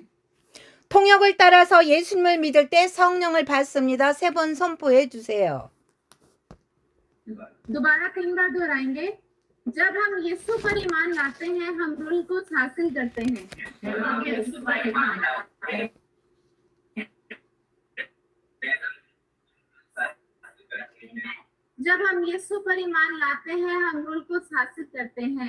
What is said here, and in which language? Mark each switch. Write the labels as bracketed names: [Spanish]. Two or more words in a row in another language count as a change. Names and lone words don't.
[Korean] 통역을 따라서 예수님을 믿을 때 성령을 받습니다. 3번 선포해 주세요. [Urdu] دوبارہ 3 بار دہرائیں گے جب ہم یسوع پر ایمان لاتے ہیں ہم روح کچھ حاصل کرتے ہیں جب ہم یسوع پر ایمان لاتے ہیں جب ہم یسوع پر ایمان لاتے ہیں ہم روح کچھ حاصل کرتے ہیں